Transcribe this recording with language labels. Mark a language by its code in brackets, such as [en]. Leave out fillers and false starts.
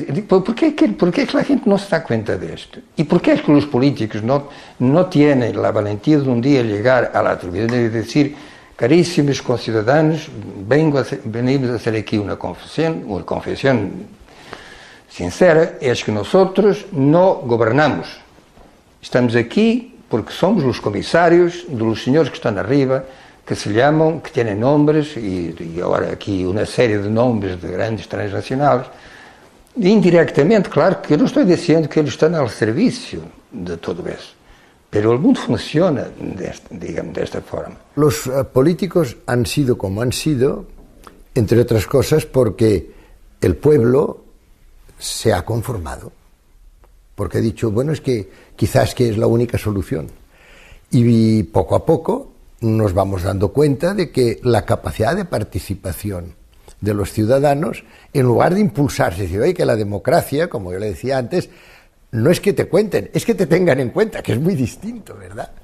[es] ¿Por qué la gente no se da cuenta de esto? ¿Y por qué es que los políticos no tienen la valentía de un día llegar a la televisión y decir, carísimos conciudadanos, venimos a hacer aquí una confesión sincera, es que nosotros no gobernamos. Estamos aquí porque somos los comisarios de los señores que están arriba, que se llaman, que tienen nombres, y ahora aquí una serie de nombres de grandes transnacionales. Indirectamente, [pt] claro que eu não estou dizendo que eles estão ao serviço de todo isso, [es] pero el mundo funciona [pt] desta forma. [es] Los políticos han sido como han sido, entre otras cosas, porque el pueblo se ha conformado, porque ha dicho, bueno, es que quizás que es la única solución. Y poco a poco nos vamos dando cuenta de que la capacidad de participación de los ciudadanos, en lugar de impulsarse, decir, oye, que la democracia, como yo le decía antes, no es que te cuenten, es que te tengan en cuenta, que es muy distinto, ¿verdad?